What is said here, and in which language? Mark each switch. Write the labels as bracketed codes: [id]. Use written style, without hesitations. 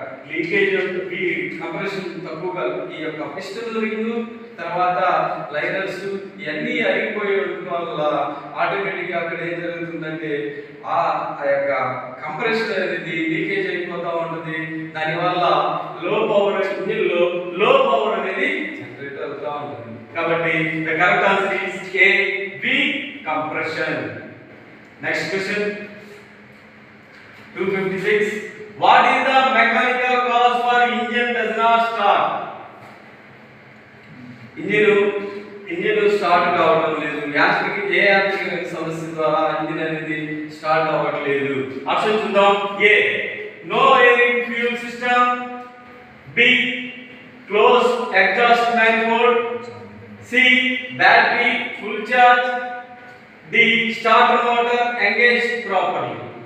[te] Leakage compression తక్కువగా ఈ యొక్క పిస్టన్ రింగ్ తర్వాత లైనర్స్ ఇవన్నీ అరిగిపోయడం వల్ల ఆటోమేటిక్గా అక్కడ ఏం జరుగుతుందంటే ఆ యొక్క కంప్రెషన్ అనేది లీకేజ్ అయిపోతూ ఉంటుంది. దానివల్ల లో పవర్ ఇంజిన్లో లో పవర్ అనేది జనరేట్ అవుతూ ఉంటుంది. కాబట్టి [en] The correct answer is a weak compression. Next question 256. What is the mechanical cause for engine does not start? [te] Engine start కావడం లేదు. యాంత్రిక సమస్య ద్వారా ఇంజిన్ అనేది స్టార్ట్ అవ్వట్లేదు. ఆప్షన్ చూద్దాం. [en] A no air in fuel system, B close exhaust manifold, C battery full charge, D starter motor engage properly.